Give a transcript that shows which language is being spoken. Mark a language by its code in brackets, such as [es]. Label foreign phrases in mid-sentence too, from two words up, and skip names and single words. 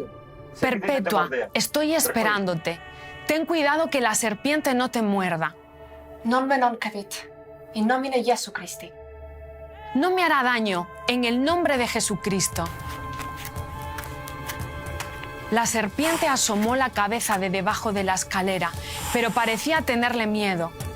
[es] Perpetua, estoy esperándote. Ten cuidado que la serpiente no te muerda. [la] Non me non capit. In nomine Jesu Christi. [es] No me hará daño, en el nombre de Jesucristo. La serpiente asomó la cabeza de debajo de la escalera, pero parecía tenerle miedo.